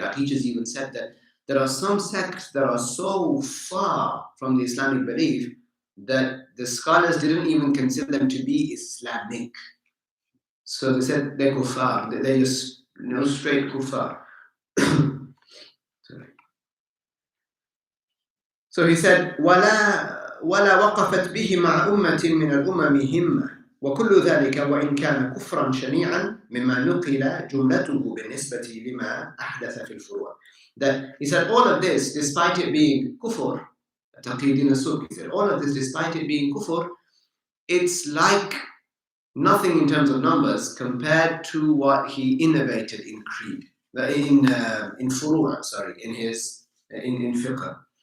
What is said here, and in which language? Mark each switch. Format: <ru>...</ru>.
<en>Our teachers even said that there are some sects that are so far from the Islamic belief that the scholars didn't even consider them to be Islamic. So they said they're kufar. They're just straight kufar. So he said,</en> <ar>ولا وقفت به مع أمة من الأمم همة وكل ذلك وإن كان كفرا شنيعا مما نقل جملته بالنسبة لما أحدث في الفروع.</ar> <en>That he said all of this, despite it being kufur, Taqiyy-ud-Deen as-Subki said, all of this, despite it being kufur, it's like nothing in terms of numbers compared to what he innovated in creed, in furu', in fiqh.</en>